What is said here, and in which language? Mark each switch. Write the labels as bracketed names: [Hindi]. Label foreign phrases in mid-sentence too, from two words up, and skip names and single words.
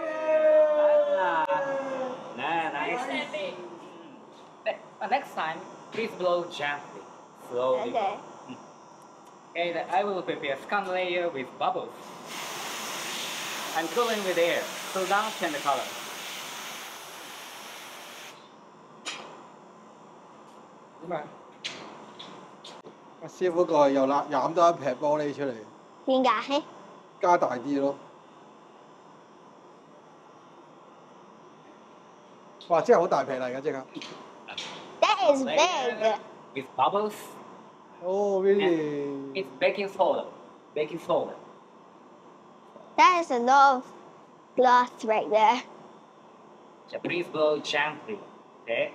[English] Nice. Next time, please blow gently, slowly. Okay。 And I will prepare second layer with bubbles. And cooling with air. Cool down, change the color. [Cantonese] 點啊？阿師傅過去又攬多一撇玻璃出嚟。點解？加大啲咯。哇！真係好大劈嚟㗎，即刻。 [English] That is big。 With bubbles. Oh, really? It's baking soda. Baking soda. That is a lot of glass right there。 So please blow gently. Okay?